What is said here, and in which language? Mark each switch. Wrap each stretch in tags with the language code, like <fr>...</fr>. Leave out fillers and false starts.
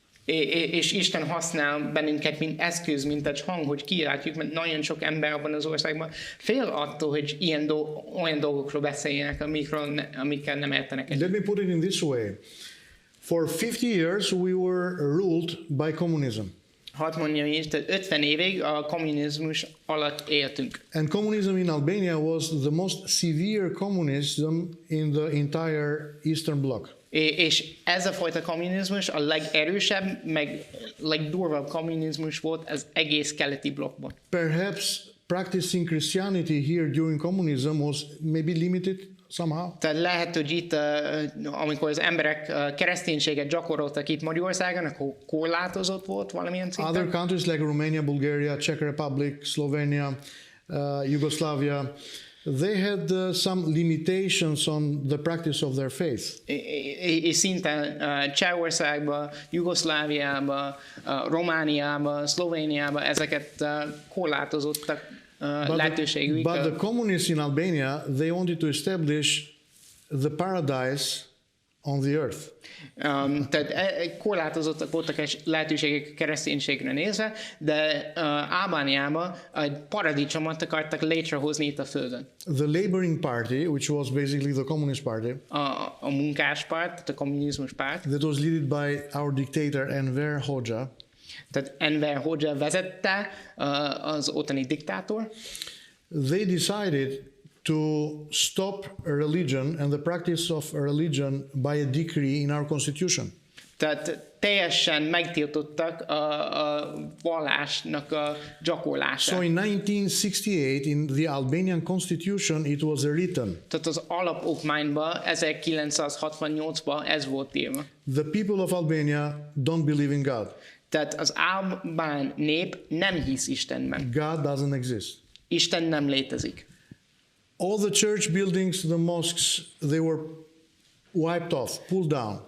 <hu>És Isten használ bennünket, mint eszköz, mint egy hang, hogy kiáltjuk, mert nagyon sok ember abban az országban fél attól, hogy olyan dolgokról beszéljenek, amikkel nem értenek egyet.</hu> <en>Let me put it in this way. For 50 years we were ruled by communism.</en> <hu>Hadd mondjam így, tehát 50 évig a kommunizmus alatt éltünk.</hu> <en>And communism in Albania was the most severe communism in the entire Eastern Bloc.</en> <hu>És ez a fajta kommunizmus a legerősebb, meg legdurvább kommunizmus volt az egész keleti blokkban.</hu> <en>Perhaps practicing Christianity here during communism was maybe limited somehow.</en> <hu>Tehát lehet, hogy itt, amikor az emberek kereszténységet gyakoroltak itt Magyarországon, akkor korlátozott volt valamilyen szinten.</hu> <en>Other countries like Romania, Bulgaria, Czech Republic, Slovenia, Yugoslavia, they had some limitations on the practice of their faith.</en> <hu>És szinte Csehországban, Jugoszláviában, Romániában, Szlovéniában ezeket korlátozottak lehetőségük.</hu> <en>But the communists in Albania, they wanted to establish the paradise on the earth.</en> <hu>Tehát korlátozottak voltak egy lehetőségek kereszténységre nézve, de Albániában egy paradicsomot akartak létrehozni itt a földön.</hu> <en>The Laboring Party, which was basically the Communist Party,</en> <hu>a munkáspárt, tehát a kommunizmus párt,</hu> <en>that was led by our dictator Enver Hoxha.</en> <hu>Tehát Enver Hoxha vezette az ottani diktátor.</hu> <en>They decided to stop a religion and the practice of a religion by a decree in our constitution.</en> <hu>Tehát teljesen megtiltottak a vallásnak a gyakorlását.</hu> <en>So in 1968, in the Albanian constitution, it was written,</en> <hu>Tehát az alapokmányban 1968-ban ez volt írva.</hu> <en>the people of Albania don't believe in God.</en> <hu>Tehát az albán nép nem hisz Istenben.</hu> <en>God doesn't exist.</en> <hu>Isten nem létezik.</hu> <en>All the church buildings, the mosques, they were wiped off, pulled down.</en>